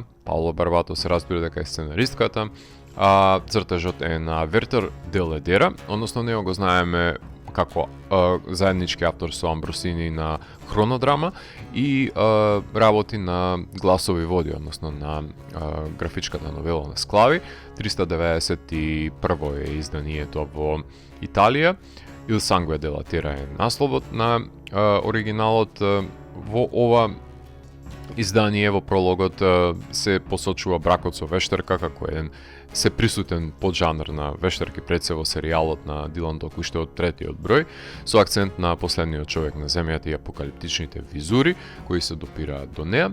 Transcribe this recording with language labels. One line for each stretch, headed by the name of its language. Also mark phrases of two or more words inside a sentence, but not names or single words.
Macedonian: Пауло Барбато се разбира дека е сценаристката, а цртежот е на Вертер де Ледера, односно него го знаеме како заеднички автор со Амбросини на Хронодрама и работи на Гласови води, односно на графичката новела на Склави. 391 е изданието во Италија. Il sangue della terra е насловот на оригиналот. Во ова издание во прологот се посочува бракот со вештерка како еден се присутен поджанр на вештерки пред се во серијалот на Дилан Дог уште од третиот број, со акцент на последниот човек на земјата и апокалиптичните визури кои се допираат до неа.